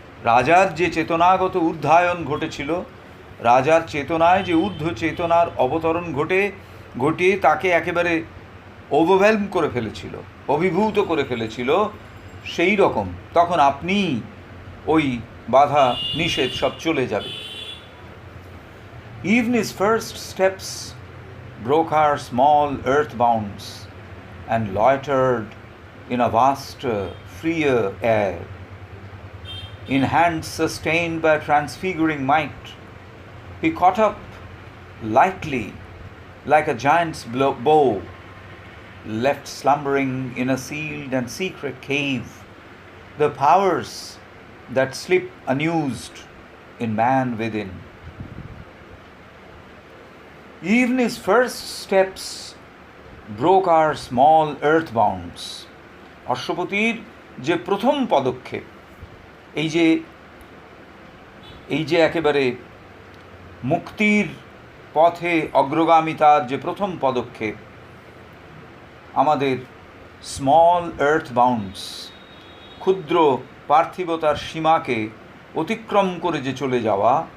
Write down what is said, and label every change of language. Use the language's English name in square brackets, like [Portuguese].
[Bangla] রাজার যে চেতনাগত ঊর্ধ্বায়ন ঘটেছিল, রাজার চেতনায় যে ঊর্ধ্ব চেতনার অবতরণ ঘটিয়ে তাকে একেবারে ওভারওয়েলম করে ফেলেছিল, অভিভূত করে ফেলেছিল, সেই রকম তখন আপনি ওই বাধা নিষেধ সব চলে যাবে। [English] Even his first steps broke our small earth bounds and loitered in a vaster, freer air. In hands sustained by transfiguring might, he caught up lightly like a giant's bow, left slumbering in a sealed and secret cave the powers that sleep unused in man within. Even his first steps broke our small earth bounds. [Bangla] অশ্বপতির যে প্রথম পদক্ষেপ, এই যে একেবারে মুক্তির পথে অগ্রগামিতার যে প্রথম পদক্ষেপ, আমাদের [English] small earth bounds, [Bangla] ক্ষুদ্র পার্থিবতার সীমাকে অতিক্রম করে যে চলে যাওয়া,